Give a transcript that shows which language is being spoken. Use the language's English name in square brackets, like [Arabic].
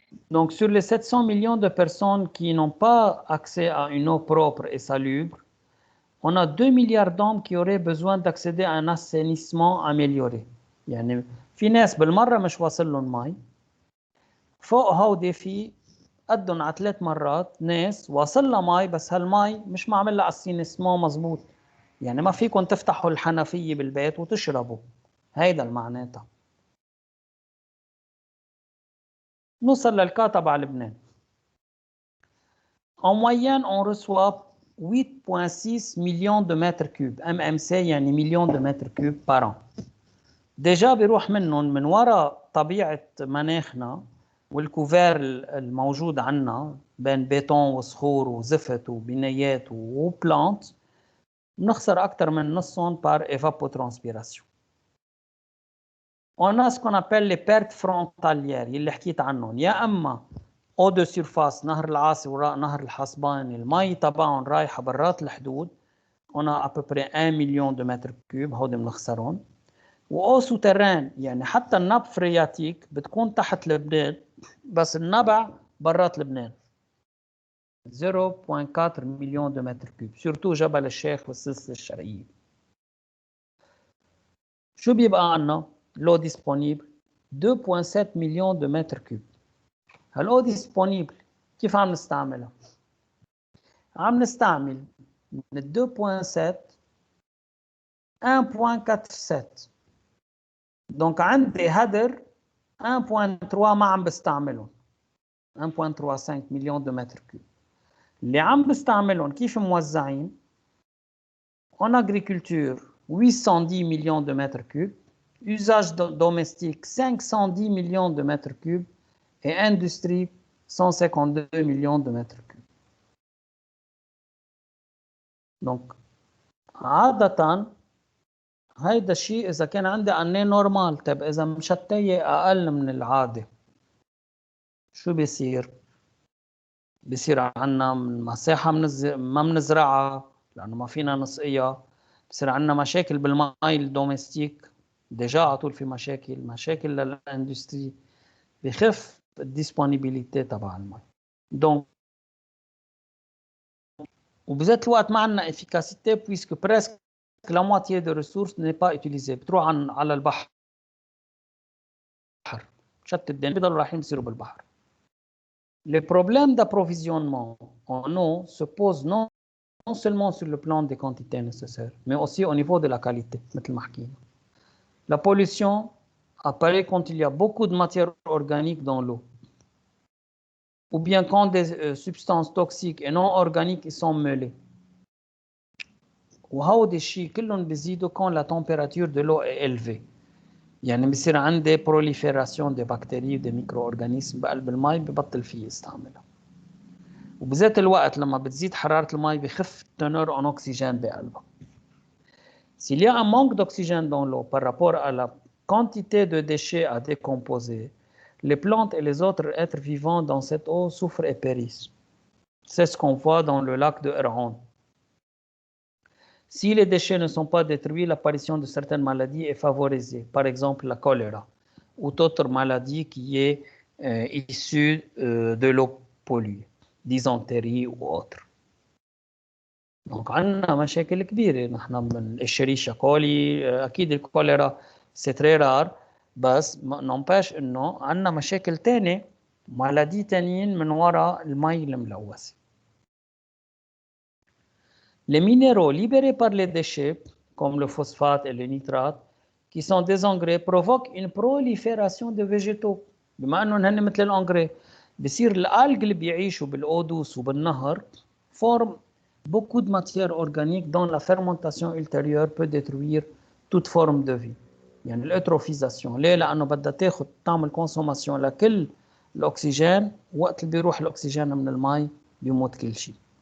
[French] Donc, sur les 700 millions de personnes qui n'ont pas accès à une eau propre et salubre, on a 2 milliards d'hommes qui auraient besoin d'accéder à un assainissement amélioré. [Arabic] يعني في ناس بالمرة مش واصل لهم مي، فوق هودي في قدهم على 3 مرات ناس واصل لها مي بس هالمي مش معمل لها اسينسمون مزبوط. يعني ما فيكم تفتحوا الحنفية بالبيت وتشربوا. هيدا المعناتها. نوصل للكا تبع لبنان. [French] En moyenne, on reçoit 8,6 millions de mètres cubes. MMC [Arabic] يعني مليون [French] de mètres cubes par an. [Arabic] ديجا بيروح منهم من وراء طبيعة مناخنا والكوفير الموجود عنا بين بيتون وصخور وزفت وبنايات وبلانت، بنخسر أكثر من نصهم [French] par évapotranspiration. On a ce qu'on appelle les pertes frontalières [Arabic] اللي حكيت عنهم، يا أما [French] eau de surface [Arabic] نهر العاصي وراء نهر الحصباني المي تبعهم رايحة برات الحدود، [French] on a à peu près 1 million de mètres cubes [Arabic] هودي بنخسرهم. و [French] eau souterraine [Arabic] يعني حتى النب فرياتيك بتكون تحت لبنان بس النبع برات لبنان 0.4 مليون [French] de mètres cubes، [Arabic] surtout جبل الشيخ والسلسلة الشرقية. شو بيبقى عنا؟ [French] l'eau disponible 2.7 millions de mètres cubes. [Arabic] هالأو ديسبونيبل كيف عم نستعملها؟ عم نستعمل من 2.7 1.47. دونك عندي هدر 1.3 ما عم بستعملهم 1.35 مليون [French] de mètres cubes. [Arabic] اللي عم بستعملهم كيف موزعين؟ [French] En agriculture 810 millions de mètres cubes, usage domestique 510 millions de mètres cubes et industrie 152 millions de mètres cubes. [Arabic] Donc, عادة هيدا الشيء إذا كان عندي أني نورمال. طيب إذا مشتية أقل من العادة شو بيصير؟ بيصير عنا مساحة ما منزرعها لأنه ما فينا نسقيها، بصير عنا مشاكل بالماء الدوميستيك، ديجا على طول في مشاكل للاندستري، بخف الديسبونيبيليتي تبع الماء. دونك وبذات الوقت ما عندنا [French] efficacité puisque presque la moitié des ressources n'est pas utilisée. [Arabic] بتروح على البحر شتت الدنيا بيضلوا رايحين بيصيروا بالبحر. [French] Les problèmes d'approvisionnement en eau se posent non seulement sur le plan des quantités nécessaires, mais aussi au niveau de la qualité, [Arabic] مثل ما حكينا. [French] La pollution apparaît quand il y a beaucoup de matières organiques dans l'eau, ou bien quand des substances toxiques et non organiques sont mêlées. [Arabic] وهودي الشيء كلهم بيزيدوا [French] quand la température de l'eau est élevée. [Arabic] يعني بصير عندي [French] prolifération des bactéries des micro-organismes [Arabic] بقلب المي ببطل فيه استعملها. وبذات الوقت لما بتزيد حرارة المي بخف التنور [French] en oxygène [Arabic] بقلبها. [French] S'il y a un manque d'oxygène dans l'eau par rapport à la quantité de déchets à décomposer, les plantes et les autres êtres vivants dans cette eau souffrent et périssent. C'est ce qu'on voit dans le lac de Erhan. Si les déchets ne sont pas détruits, l'apparition de certaines maladies est favorisée, par exemple la choléra ou d'autres maladies qui est issue de l'eau polluée, dysenterie ou autre. [Arabic] Donc, عندنا مشاكل كبيرة نحن من الشريشة كولي. أكيد الكوليرا [French] c'est très rare [Arabic] بس نمباش إنه عندنا مشاكل تانية maladies تانيين من وراء المي الملوثة. [French] Les minéraux libérés par les déchets, comme le phosphate et le nitrate, qui sont des engrais, provoquent une prolifération de végétaux. [Arabic] بما أنهم هن مثل الأنغري بصير الألج اللي بيعيشوا بالأودوس وبالنهر [French] forment beaucoup de matières organiques dont la fermentation ultérieure peut détruire toute forme de vie. [Arabic] يعني الأتروفيزاسيون. ليه؟ لأنه بدها تاخد تعمل كونسوماسيون لكل الأكسجين، وقت اللي بيروح الأكسجين من الماء بيموت كل شيء.